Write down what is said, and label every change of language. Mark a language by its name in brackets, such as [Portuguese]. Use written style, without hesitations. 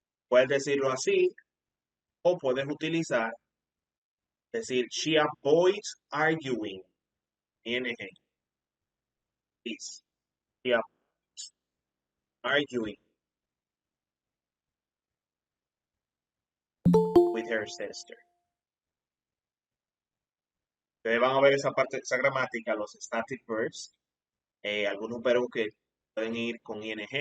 [Spanish] Puedes decirlo así o puedes utilizar, decir, [English] she avoids arguing. ING. Is. She avoids arguing with her sister. [Spanish] Ustedes van a ver esa parte, esa gramática, los static verbs, algunos verbos que pueden ir con ing.